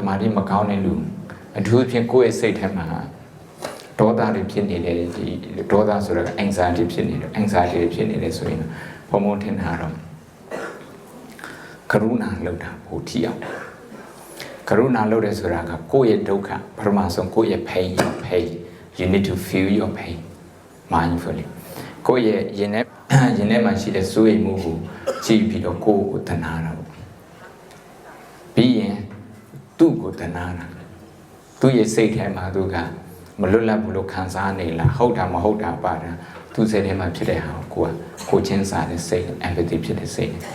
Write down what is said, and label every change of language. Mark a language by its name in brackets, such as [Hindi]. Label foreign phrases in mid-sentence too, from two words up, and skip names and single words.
[Burmese] မာတိမကောင်းတဲ့လူအထူးသဖြင့်ကိုယ့်ရဲ့စိတ်ထဲမှာဒေါသတွေဖြစ်နေတယ်ဒီဒေါသဆိုတော့ anxiety ဖြစ်နေတယ် anxiety ဖြစ်နေတယ်ဆိုရင်ဘုံဘုံ ထင်တာတော့ကရုဏာလုပ်တာပိုထီအောင်ကရုဏာလုပ်တယ်ဆိုတာကကိုယ့်ရဲ့ဒုက္ခပထမဆုံးကိုယ့် ရဲ့ [English] pain you need to feel your pain mindfully [Burmese] ကိုယ့်ရဲ့ရင်ထဲမှာရှိတဲ့စိုးရိမ်မှုကိုကြည့်ပြီးတော့ကိုယ့်ကိုတနာတာပြီးရင်သူ့ကိုတနာတာသူ့ရဲ့စိတ်ထဲမှာသူကမလွတ်လပ်ဘူးလို့ခံစားနေလားဟုတ်တာမဟုတ်တာပါတာသူ့စိတ်ထဲမှာဖြစ်တဲ့ဟာကိုချင်းစားတဲ့စိတ် empathy ဖြစ်တဲ့စိတ်